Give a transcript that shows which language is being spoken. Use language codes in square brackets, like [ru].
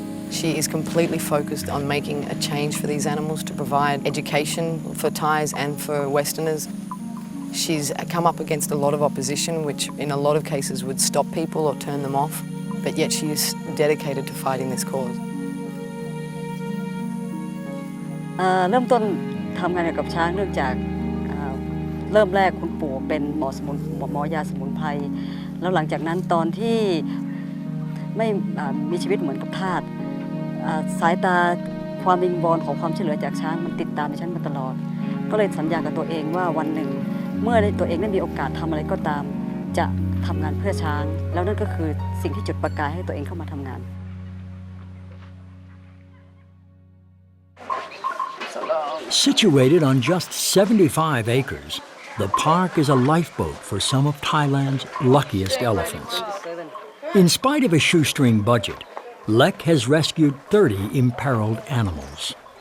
[en] She is completely focused on making a change for these animals to provide education for Thais and for Westerners. She's come up against a lot of opposition, which in a lot of cases would stop people or turn them off, but yet she is dedicated to fighting this cause. [th] เริ่มต้นทำงานเกี่ยวกับช้างเนื่องจากเริ่มแรกคุณปู่เป็นหมอยาสมุนไพรแล้วหลังจากนั้นตอนที่ไม่มีชีวิตเหมือนกับทาสสายตาความวิงวอนของความช่วยเหลือจากช้างมันติดตามดิฉันมาตลอดก็เลยสัญญากับตัวเองว่าวันหนึ่งเมื่อตัวเองได้มีโอกาสทำอะไรก็ตามจะทำงานเพื่อช้างแล้วนั่นก็คือสิ่งที่จุดประกายให้ตัวเองเข้ามาทำงาน [en] Situated on just 75 acres, the park is a lifeboat for some of Thailand's luckiest elephants. In spite of a shoestring budget, Lek has rescued 30 imperiled animals.